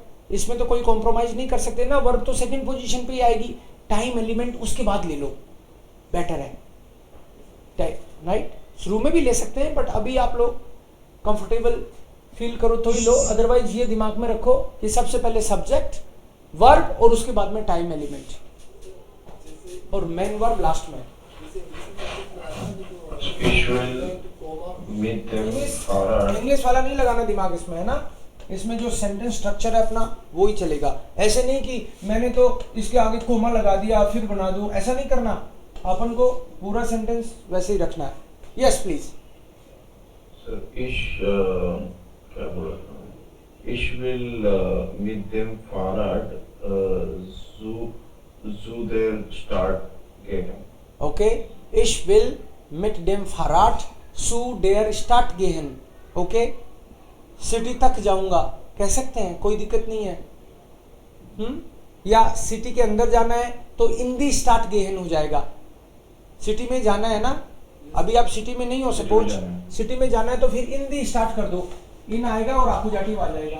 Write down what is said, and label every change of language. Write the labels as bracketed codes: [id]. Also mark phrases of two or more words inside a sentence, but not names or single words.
[hi] इसमें तो कोई कॉम्प्रोमाइज नहीं कर सकते ना, वर्ब तो [en] second position [hi] पे ही आएगी, [en] time element [hi] उसके बाद ले लो, बेटर है, राइट। शुरू में भी ले सकते हैं, बट अभी आप लोग कंफर्टेबल फील करो तो ही लो। अदरवाइज ये दिमाग में रखो कि सबसे पहले सब्जेक्ट, वर्ब और उसके बाद में [en] time element [hi] और [en] main verb [hi] लास्ट में। [de] Ich will mit dem Fahrrad [hi] इंग्लिश वाला नहीं लगाना दिमाग इसमें, है ना। इसमें जो सेंटेंस स्ट्रक्चर है अपना वो ही चलेगा। ऐसे नहीं कि मैंने तो इसके आगे कोमा लगा दिया फिर बना दूं, ऐसा नहीं करना। अपन को पूरा सेंटेंस वैसे ही रखना है। [en] yes please. [hi] So, क्या बोला था? [de] Ich will mit dem Fahrrad zu der Stadt gehen. ओके, ich will mit dem Fahrrad zu der Stadt gehen। [hi] ओके, सिटी तक जाऊंगा कह सकते हैं, कोई दिक्कत नहीं है। या सिटी के अंदर जाना है तो [de] in die Stadt gehen [hi] हो जाएगा। सिटी में जाना है ना, अभी आप सिटी में नहीं हो, सपोज सिटी में जाना है तो फिर [de] in die Stadt [hi] कर दो, इन आएगा और आकुजाटिव आ जाएगा।